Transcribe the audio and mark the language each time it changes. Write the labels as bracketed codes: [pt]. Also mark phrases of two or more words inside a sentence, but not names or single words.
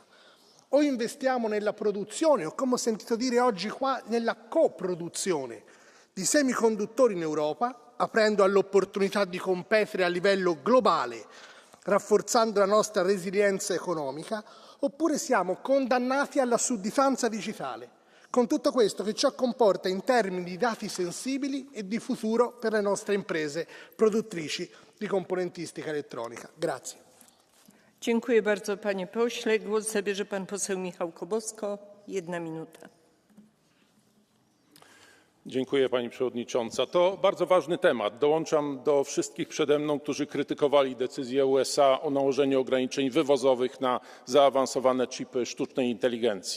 [it] O investiamo nella produzione, o come ho sentito dire oggi qua, nella coproduzione di semiconduttori in Europa, aprendo all'opportunità di competere a livello globale, rafforzando la nostra resilienza economica, oppure siamo condannati alla sudditanza digitale, con tutto questo che ciò comporta in termini di dati sensibili e di futuro per le nostre imprese produttrici di componentistica elettronica. Grazie. [pl] Dziękuję bardzo panie pośle. Głos zabierze pan poseł Michał Kobosko. 1 minuta. Dziękuję pani przewodnicząca. To bardzo ważny temat. Dołączam do wszystkich przede mną, którzy krytykowali decyzję USA o nałożeniu ograniczeń wywozowych na zaawansowane chipy sztucznej inteligencji.